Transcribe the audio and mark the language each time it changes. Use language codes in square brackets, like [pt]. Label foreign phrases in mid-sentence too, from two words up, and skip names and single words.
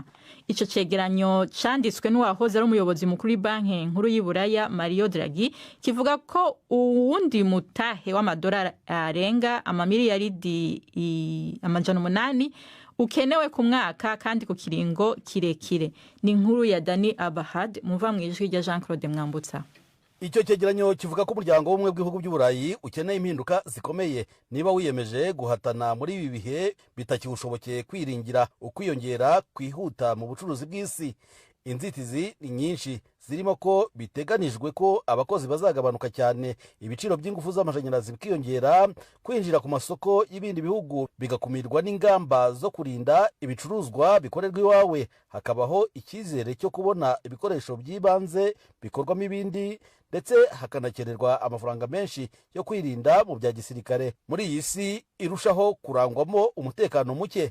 [rn] Ico cegeranyo canditswe n'uwahoze ari umuyobozi mukuru w'Ibanki Nkuru y'Iburaya Mario Draghi kivuga ko uwundi mutahe w'amadolari arenga amamiliyaridi amajana 8 ukenewe ku mwaka kandi ku kiringo kirekire. [rw] Ni inkuru ya Dani Abahad muva mu ijwi rya Jean Claude Mwambutsa. Icyo cyegeranyo kivuga ko umuryango w'ubumwe bw'ibihugu by'Uburayi ukeneye impinduka zikomeye niba wiyemeje guhatana muri ibi bihe bitakiwushobokeye kwiringira ukwiyongera kwihuta mu bucuruzi bw'isi. Inzitizi ni nyinshi zirimo ko biteganijwe ko abakozi bazagabanuka cyane, ibiciro by'ingufu z'amashanyarazi bikiyongera, kwinjira ku masoko y'ibindi bihugu bigakumirwa n'ingamba zo kurinda ibicuruzwa bikorerwa iwawe, hakabaho icyizere cyo kubona ibikoresho by'ibanze bikorwamo ibindi, ndetse hakanakenerwa amafaranga menshi yo kwirinda mu bya gisirikare muri iyi si irushaho kurangwamo umutekano muke.